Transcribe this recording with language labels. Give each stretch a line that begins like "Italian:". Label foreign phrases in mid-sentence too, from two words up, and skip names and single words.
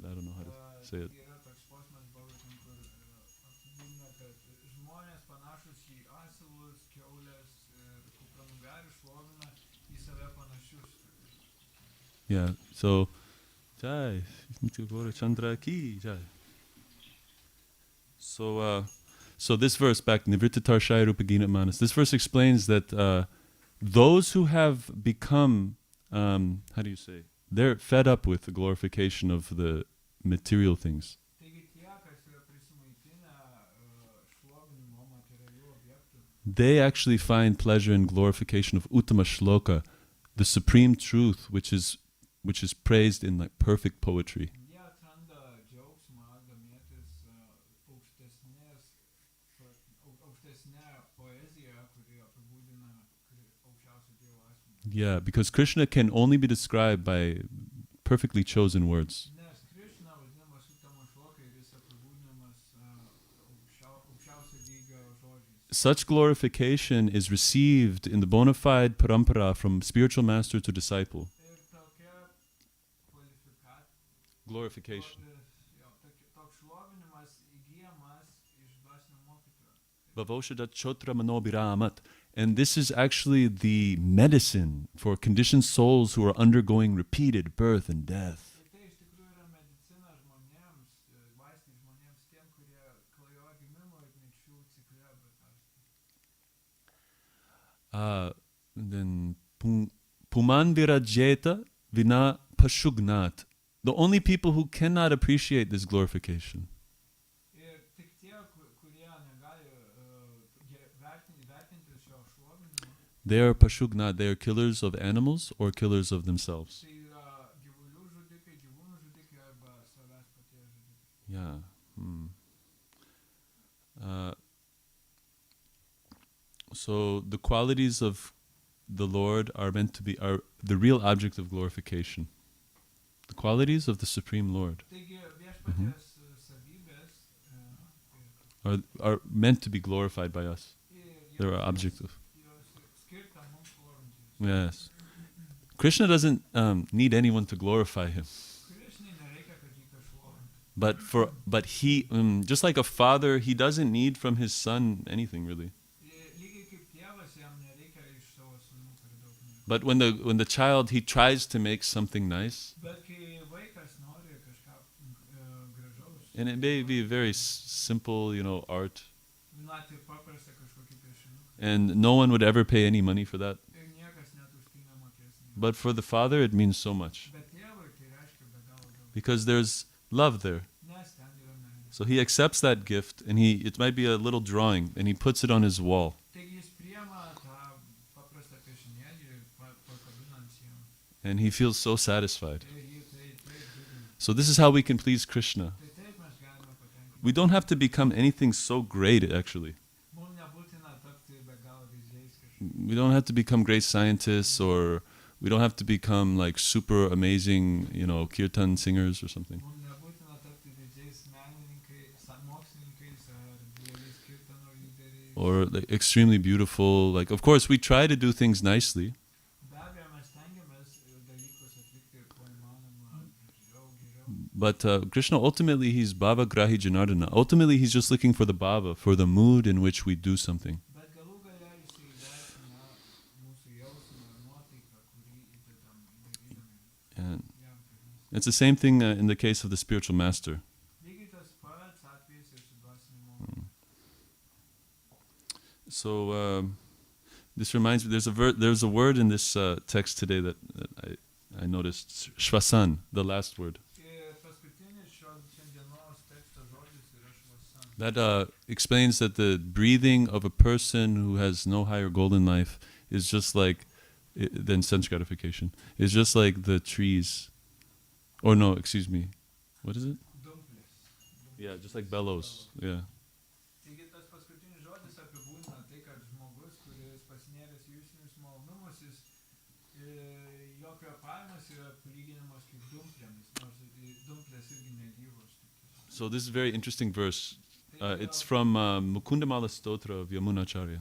English: I don't know how to say it.
Lithuanian: Yra toks posmas Bhagavatam, kur apibūdina, kad žmonės panašus į asilus, kiaulės ir kupranugarius šlovina į save panašius.
English: Yeah. So,
Hindi: Jai, Gaura Chandra ki Jai.
English: So this verse back,
Sanskrit: Nivrittatarshaya Rupagina Manas.
English: This verse explains that those who have become, how do you say? They're fed up with the glorification of the material things.
Lithuanian: Taigi tie, kas yra prisimaitinę šlovinimo materialių objektų,
English: They actually find pleasure in glorification of Uttama Shloka, the supreme truth, which is praised in like perfect poetry.
Lithuanian: jie atranda džiaugsmą domėtis aukštesnė poezija, kuri apibūdina aukščiausio Dievo asmenį.
English: Yeah, because Krishna can only be described by perfectly chosen words.
Lithuanian: Nes Krishna vadinamas Uttama Shloka ir jis apibūdinamas aukščiausio lygio žodžiais.
English: Such glorification is received in the bona fide parampara from spiritual master to disciple.
Lithuanian: Ir tokia
English: Glorification.
Lithuanian: toks šlovinimas įgyjamas iš dvasinio mokytojo.
Sanskrit: Bhavoshadat chotra manobiramat.
English: And this is actually the medicine for conditioned souls who are undergoing repeated birth and death.
Lithuanian: Ir tai iš tikrųjų yra medicina žmonėms, vaistai žmonėms, tiem, kurie klajoja gimimo ir mirčių cikle,
Sanskrit: Then puman virajeta vina pashugnat.
English: The only people who cannot appreciate this glorification
Lithuanian: Ir tik tie, kurie negali vertinti šio šlovinimo,
English: they are pashugnat. They are killers of animals or killers of themselves.
Lithuanian: tai yra gyvulių žudikai, gyvūnų žudikai arba savęs paties žudikai.
English: Yeah. So the qualities of the Lord are meant to be are the real object of glorification. The qualities of the Supreme Lord
Lithuanian: Taigi viešpaties savybės
English: are meant to be glorified by us. They're our object of.
Lithuanian: skirta mums šlovinti.
English: Yes. Krishna doesn't need anyone to glorify him.
Lithuanian: Krishnai nereikia, kad jį kažšlovintų.
English: But he, just like a father, he doesn't need from his son anything really.
Lithuanian: Lygiai kaip tėvas, jam nereikia iš savo sūnų per daug nieko.
English: But when the child he tries to make something nice,
Lithuanian: Bet kai vaikas nori kažką gražaus,
English: and it may be very simple, art,
Lithuanian: net ir paprastą kažkokį piešinuką,
English: and no one would ever pay any money for that.
Lithuanian: ir niekas net už tai nemokės.
English: But for the father, it means so much
Lithuanian: Bet tėvui tai reiškia be galo daug.
English: because there's love there.
Lithuanian: Nes ten yra meilė.
English: So he accepts that gift, and it might be a little drawing, and he puts it on his wall.
Lithuanian: Taigi jis priema tą paprastą piešinėlį ir pakabina ant sienos.
English: And he feels so satisfied.
Lithuanian: Ir jį tai džiugina.
English: So this is how we can please Krishna.
Lithuanian: Tai taip mes galime patenkinti.
English: We don't have to become anything so great, actually.
Lithuanian: Mums nebūtina tapti be galo didžiais kažkokiais.
English: We don't have to become great scientists, or we don't have to become like super amazing, kirtan singers or something.
Lithuanian: Mums nebūtina tapti didžiais menininkais, mokslininkais ar dideliais kirtano lyderiais.
English: Or like extremely beautiful. Like, of course, we try to do things nicely,
Lithuanian: Be abejo, mes stengiamės dalykus atlikti kuo įmanoma geriau.
English: but Krishna, ultimately, he's
Sanskrit: Bhava Grahi Janardana.
English: Ultimately, he's just looking for the bhava, for the mood in which we do something.
Lithuanian: Bet galų gale jisai įvertina mūsų jausmą ir nuotaiką, kurį įdedam darydami
English: And
Lithuanian: jam tarnystę.
English: it's the same thing in the case of the spiritual master.
Lithuanian: Lygiai tas pats atvejis ir su dvasiniu mokymu.
English: So this reminds me, there's a word in this text today that I noticed, shvasan, the last word.
Lithuanian: Ir paskutinis šiandienos teksto žodis yra švasan.
English: That explains that the breathing of a person who has no higher goal in life is just like then sense gratification is just like the trees, or no, excuse me, what is it?
Lithuanian: Dumplės.
English: Yeah, just like bellows. Yeah.
Lithuanian: Taigi tas paskutinis žodis apibūdina tai, kad žmogus, kuris pasinėręs į jusinius malonumus, jo kvėpavimas yra palyginamas kaip dumplėmis, nors dumplės irgi negyvos.
English: So this is a very interesting verse. It's from Mukundamala Stotra of Yamunacharya.